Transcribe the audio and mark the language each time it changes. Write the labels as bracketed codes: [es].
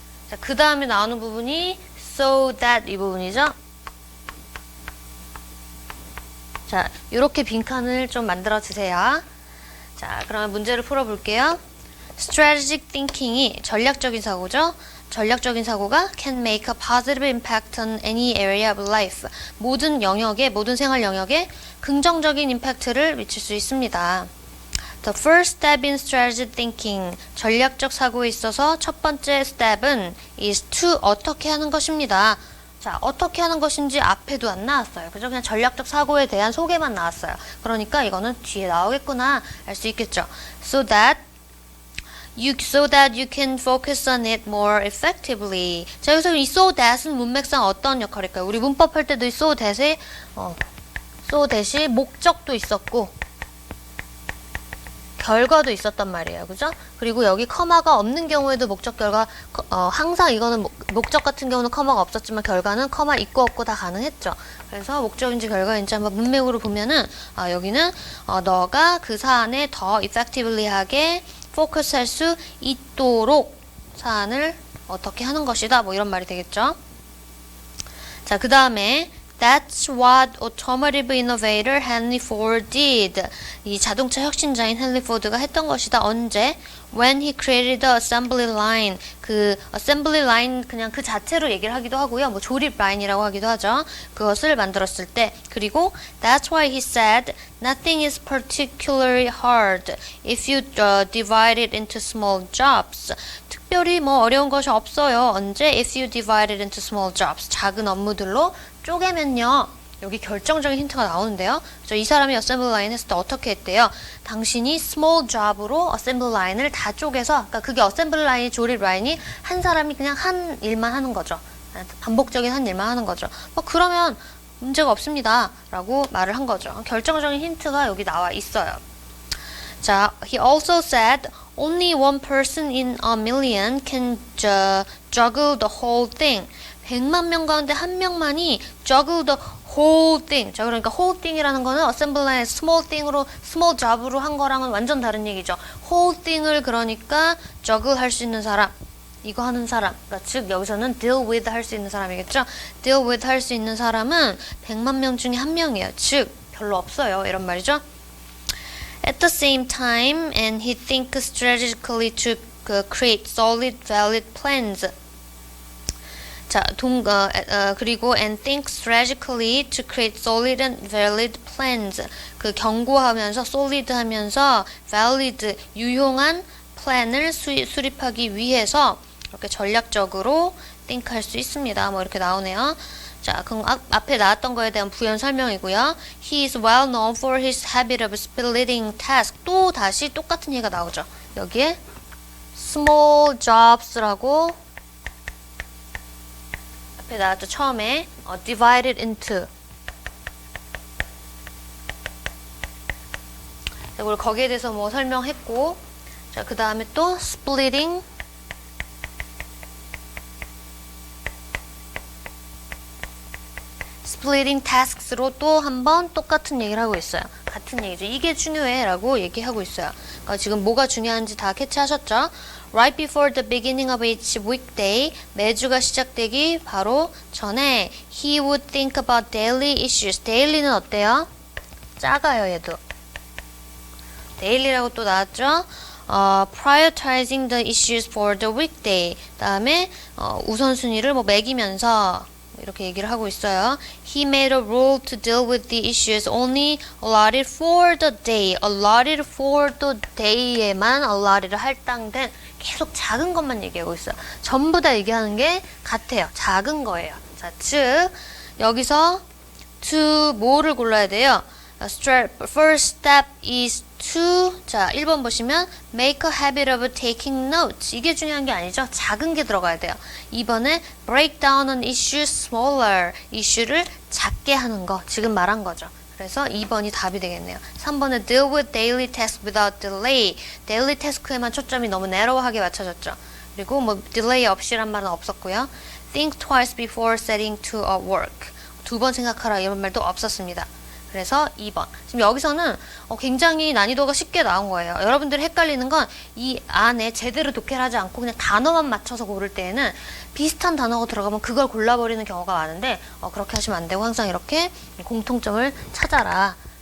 [ko] 자, 그 다음에 나오는 부분이 so that 이 부분이죠? 자, 이렇게 빈칸을 좀 만들어 주세요. 자, 그러면 문제를 풀어볼게요. Strategic thinking이 전략적인 사고죠. 전략적인 사고가 [en] can make a positive impact on any area of life. [ko] 모든 영역에, 모든 생활 영역에 긍정적인 임팩트를 미칠 수 있습니다. [en] The first step in strategic thinking. [ko] 전략적 사고에 있어서 첫 번째 step은 [en] is to [ko] 어떻게 하는 것입니다. 자, 어떻게 하는 것인지 앞에도 안 나왔어요. 그죠? 그냥 전략적 사고에 대한 소개만 나왔어요. 그러니까 이거는 뒤에 나오겠구나 알 수 있겠죠. [en] So that you can focus on it more effectively. [ko] 자, 여기서 이 so that은 문맥상 어떤 역할일까요? 우리 문법 할 때도 이 so that에 so that이 목적도 있었고 결과도 있었단 말이에요. 그죠? 그리고 여기 커마가 없는 경우에도 목적 결과 항상 이거는 목적 같은 경우는 커마가 없었지만 결과는 커마 있고 없고 다 가능했죠. 그래서 목적인지 결과인지 한번 문맥으로 보면은 여기는 너가 그 사안에 더 effectively 하게 포커스 할 수 있도록 사안을 어떻게 하는 것이다. 뭐 이런 말이 되겠죠. 자, 그 다음에 [en] That's what automotive innovator Henry Ford did. [ko] 이 자동차 혁신자인 헨리 포드가 했던 것이다. 언제? [en] When he created the assembly line. [ko] 그 assembly line 그냥 그 자체로 얘기를 하기도 하고요. 뭐 조립 라인이라고 하기도 하죠. 그것을 만들었을 때. 그리고 [en] That's why he said nothing is particularly hard if you divide it into small jobs. [ko] 특별히 뭐 어려운 것이 없어요. 언제? [en] If you divide it into small jobs. [ko] 작은 업무들로 쪼개면요. 여기 결정적인 힌트가 나오는데요. 이 사람이 어셈블리 라인 했을 때 어떻게 했대요? 당신이 small job으로 어셈블리 라인을 다 쪼개서, 그러니까 그게 어셈블리 라인이 조립 라인이 한 사람이 그냥 한 일만 하는 거죠. 반복적인 한 일만 하는 거죠. 그러면 문제가 없습니다. 라고 말을 한 거죠. 결정적인 힌트가 여기 나와 있어요. [en] 자, he also said only one person in a million can juggle the whole thing. [ko] 100만 명 가운데 한 명만이 [en] juggle the whole thing. [ko] 자, 그러니까 whole thing이라는 거는 assembly의 small thing으로, small job으로 한 거랑은 완전 다른 얘기죠. whole thing을 그러니까 juggle 할 수 있는 사람, 이거 하는 사람, 그러니까 즉 여기서는 deal with 할 수 있는 사람이겠죠. deal with 할 수 있는 사람은 100만 명 중에 한 명이에요. 즉 별로 없어요. 이런 말이죠. [en] At the same time, and he thinks strategically to create solid, valid plans. [ko] 자, 그리고 [en] and think strategically to create solid and valid plans. [ko] 그 경고하면서 solid 하면서 valid 유용한 플랜을 수립하기 위해서 이렇게 전략적으로 think 할 수 있습니다. 뭐 이렇게 나오네요. 자, 그럼 앞에 나왔던 거에 대한 부연 설명이고요. [en] He is well known for his habit of splitting tasks. [ko] 또 다시 똑같은 얘기가 나오죠. 여기에 small jobs라고 앞에 나왔죠. 처음에 divided into. 자, 그리고 거기에 대해서 뭐 설명했고, 자, 그 다음에 또 splitting tasks로 또 한 번 똑같은 얘기를 하고 있어요. 같은 얘기죠. 이게 중요해 라고 얘기하고 있어요. 그러니까 지금 뭐가 중요한지 다 캐치하셨죠? [en] Right before the beginning of each weekday, [ko] 매주가 시작되기 바로 전에 [en] he would think about daily issues. [ko] daily는 어때요? 작아요, 얘도. daily라고 또 나왔죠? [en] prioritizing the issues for the weekday. [ko] 다음에 우선순위를 뭐 매기면서 이렇게 얘기를 하고 있어요. [en] He made a rule to deal with the issues only allotted for the day. [ko] allotted for the day에만 allotted 할당된 계속 작은 것만 얘기하고 있어요. 전부 다 얘기하는 게 같아요. 작은 거예요. 자, 즉 여기서 to 뭐를 골라야 돼요? [en] First step is to [ko] 자 1번 보시면 [en] make a habit of taking notes [ko] 이게 중요한 게 아니죠. 작은 게 들어가야 돼요. 2번에 [en] break down an issue smaller [ko] 이슈를 작게 하는 거 지금 말한 거죠. 그래서 2번이 답이 되겠네요. 3번에 [en] deal with daily tasks without delay [ko] daily task에만 초점이 너무 narrow하게 맞춰졌죠. 그리고 뭐 delay 없이란 말은 없었고요. [en] think twice before setting to a work [ko] 두 번 생각하라 이런 말도 없었습니다. 그래서 2번. 지금 여기서는 굉장히 난이도가 쉽게 나온 거예요. 여러분들이 헷갈리는 건 이 안에 제대로 독해를 하지 않고 그냥 단어만 맞춰서 고를 때에는 비슷한 단어가 들어가면 그걸 골라버리는 경우가 많은데 그렇게 하시면 안 되고 항상 이렇게 공통점을 찾아라.